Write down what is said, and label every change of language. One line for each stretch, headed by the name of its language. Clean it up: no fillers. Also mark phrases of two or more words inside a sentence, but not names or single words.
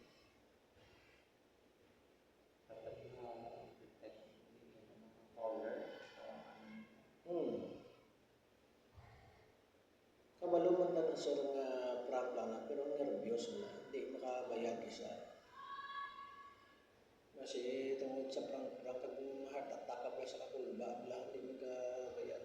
Filipino: dapat yung caller.
Hiligaynon: Kabalo man na sir nga prank lang na, pero nervyos na, hindi makabayad isa.
Filipino: Kasi tungkol
Hiligaynon: sa prank kag
English: heart attack
Hiligaynon: ka pa sa kakulba, bla, hindi makabayad.